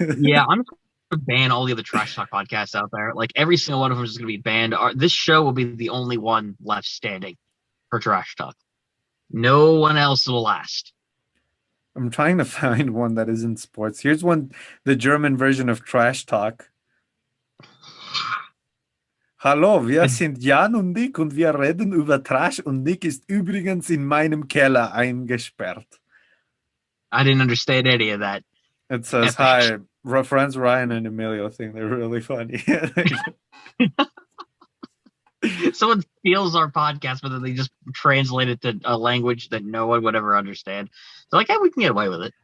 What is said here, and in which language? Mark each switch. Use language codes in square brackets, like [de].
[en] Yeah, I'm gonna ban all the other trash talk podcasts out there. Like every single one of them is gonna be banned. This show will be the only one left standing for trash talk. No one else will last. I'm trying to find one that isn't sports. Here's one, the German version of trash talk. [de] Hallo, wir sind Jan und Nick und wir reden über Trash und Nick ist übrigens in meinem Keller eingesperrt. [en] I didn't understand any of that. It says, Epic. hi, friends Ryan and Emilio think they're really funny. Someone steals our podcast, but then they just translate it to a language that no one would ever understand. So like, hey, we can get away with it.